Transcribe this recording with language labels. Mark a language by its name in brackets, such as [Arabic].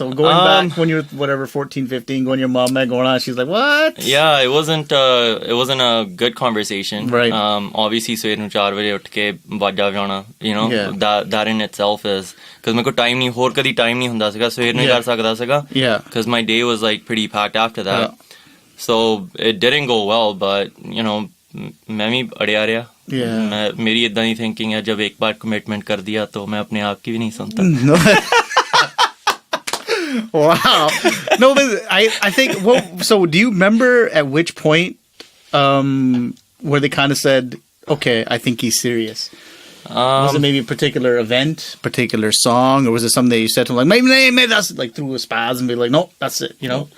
[English] So going back when you were whatever 14, 15, going your mom met going on, she's like, what? Yeah, it wasn't a good conversation. Right. [Punjabi] Obviously ਸਵੇਰ ਨੂੰ 4 ਵਜੇ ਉੱਠ ਕੇ ਬਾਜਾ ਵਜਾਉਣਾ, [English] that in itself is, because [Punjabi] ਮੇਰੇ ਕੋਲ time ਨਹੀਂ, ਹੋਰ ਕਦੀ ਟਾਈਮ ਨਹੀਂ ਹੁੰਦਾ ਸੀਗਾ, ਸਵੇਰ ਨੂੰ ਹੀ ਕਰ ਸਕਦਾ ਸੀਗਾ. [English] Because my day was like pretty packed after that. So it didn't go well, but [Hindi] मैं भी अड़िया रहा. मेरी इतना ही थिंकिंग है, जब एक बार कमिटमेंट कर दिया तो मैं अपने आप की भी नहीं सुनता. [English] Wow. No, but I think, so do you remember at which point where they kind of said, okay, I think he's serious? Was it maybe a particular event, particular song, or was it something that you said to him, like, maybe that's like through a spaz and be like, no, that's it, you know?